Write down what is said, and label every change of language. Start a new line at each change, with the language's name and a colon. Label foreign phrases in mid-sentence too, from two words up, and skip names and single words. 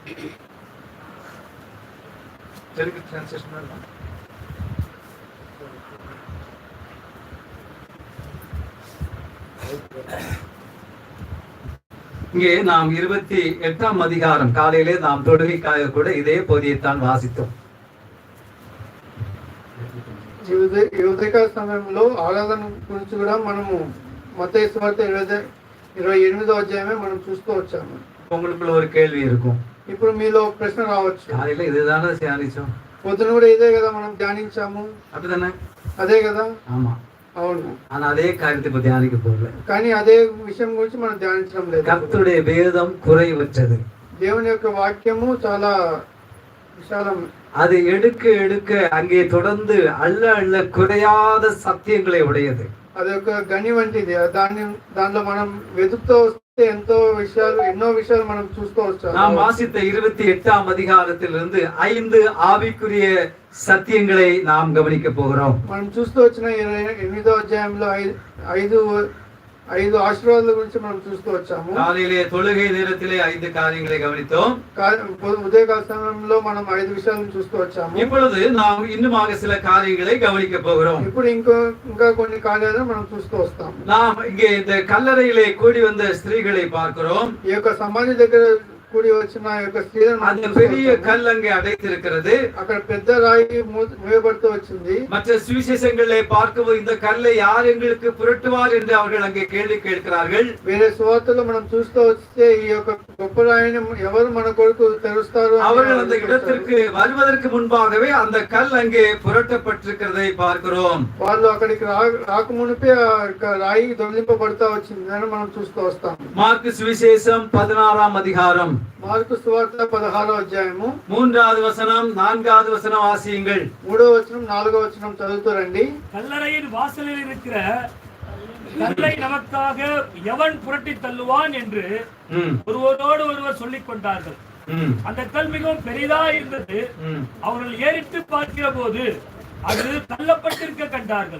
Tamil: தெலுங்கு டிரான்ஸ்லேஷன். இங்கே நாம் 28ஆம் அதிகாரம் காலையிலே நாம் தொடுகைக்காக கூட இதே பகுதியைத்தான் வாசித்தோம்.
Telugu: ఉదయకాల సమయంలో ఆరాధన గురించి కూడా మనము మత్తయి సువార్త 28వ అధ్యాయమే మనం చూస్తూ వచ్చాము.
Tamil: உங்களுக்குள்ள ஒரு கேள்வி இருக்கும்.
Telugu: ఇప్పుడు మీలో ప్రశ్న రావచ్చు,
Tamil: காலையில இதுதானே தியானிச்சோம்,
Telugu: పొద్దున కూడా ఇదే కదా మనం ధ్యానించాము,
Tamil: அப்படிதானே?
Telugu: అదే కదా.
Tamil: ஆமா,
Telugu: అవును.
Tamil: ஆனா அதே காரியத்தை இப்ப தியானிக்க போகல.
Telugu: కానీ అదే విషయం గురించి మనం ధ్యానించడం లేదు.
Tamil: கர்த்தருடைய வேதம் குறைவற்றது.
Telugu: దేవుని యొక్క వాక్యము చాలా విశాలం.
Tamil: அது எடுக்க எடுக்க அங்கே தொடர்ந்து அள்ள குறையாத சத்தியங்களை உடையது.
Telugu: అది ఒక గని వంటిది. దానిలో మనం వెతుకుతూ వస్తే ఎన్నో విషయాలు మనం చూస్తూ వచ్చాము.
Tamil: நாம் வாசித்த 28ஆம் அதிகாரத்திலிருந்து 5 ஆவிக்குரிய சத்தியங்களை நாம் கவனிக்க போகிறோம்.
Telugu: మనం చూస్తూ వచ్చిన 28వ అధ్యాయంలో 5 ఆశీర్వాదాల గురించి మనం చూస్తూ వచ్చాము.
Tamil: காலையிலே தொழுகை நேரத்திலே 5 காரியங்களை கவனித்தோம்.
Telugu: ఉదయకాల సమయంలో మనం 5 విషయాలను చూస్తూ వచ్చాము.
Tamil: இப்பொழுது நாம் இன்னுமாக சில காரியங்களை கவனிக்க போகிறோம்.
Telugu: ఇప్పుడు ఇంకా కొన్ని కార్యాలను మనం చూస్తూ వస్తాము.
Tamil: நாம் இங்கே இந்த கல்லறையிலே கூடி வந்த ஸ்திரீகளை பார்க்கிறோம்.
Telugu: ఈ యొక్క సమాధి దగ్గర కూడి వచ్చిన యొక్క స్త్రీలను,
Tamil: அந்த பெரிய கல் அங்கே அடைத்திருக்கிறது.
Telugu: అక్కడ పెద్ద రాయి మూయబడుతూ వచ్చింది.
Tamil: மற்ற சுவிசேஷங்களை பார்க்கும்போது இந்த கல்லை யார் எங்களுக்கு புரட்டுவார் என்று அவர்கள் அங்கே கேள்வி கேட்கிறார்கள்.
Telugu: వేరే సువార్తలో మనం చూస్తూ వస్తే ఈ యొక్క గొప్ప రాయిని ఎవరు మన కొరకు తెరుస్తారు,
Tamil: அவர்கள் அந்த இடத்திற்கு வருவதற்கு முன்பாகவே அந்த கல் அங்கே புரட்டப்பட்டிருக்கிறதை பார்க்கிறோம்.
Telugu: వాళ్ళు అక్కడికి రాకమునిపే రాయి దొంగిలింపబడతా వచ్చిందని మనం చూస్తూ వస్తాం.
Tamil: మార్కు சுவிசேஷம் 16ஆம் அதிகாரம்,
Telugu: మార్కు సువార్త 16వ అధ్యాయము
Tamil: 3வது வசனம் 4வது வசனம் வாசியுங்கள்.
Telugu: 3వ వచనం 4వ వచనం చదువుతూ రండి.
Tamil: கல்லறையின் வாசலில் இருக்கிற கல்லை நமக்காக எவன் புரட்டி தள்ளுவான் என்று ஒருவரோடு ஒருவர் சொல்லிக் கொண்டார்கள். அந்த கல் மிகவும் பெரிதா இருந்தது. அவர்கள் ஏறிட்டு பார்க்கிற போது அது தள்ளப்பட்டிருக்க கண்டார்கள்.